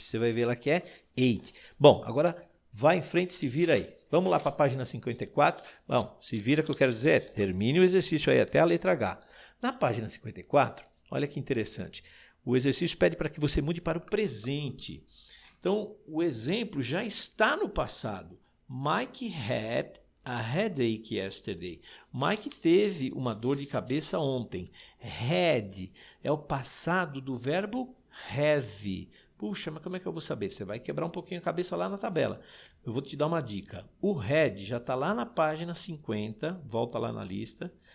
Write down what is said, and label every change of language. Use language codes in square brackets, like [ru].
[pt] Você vai ver lá que é ate. Bom, agora vai em frente e se vira aí. Vamos lá para a página 54. Bom, se vira que eu quero dizer, termine o exercício aí até a letra H. Na página 54, olha que interessante. O exercício pede para que você mude para o presente. Então, o exemplo já está no passado. [en] Mike had a headache yesterday. [pt] Mike teve uma dor de cabeça ontem. Had é o passado do verbo have. Puxa, mas como é que eu vou saber? Você vai quebrar um pouquinho a cabeça lá na tabela. Eu vou te dar uma dica. O had já está lá na página 50, volta lá na lista.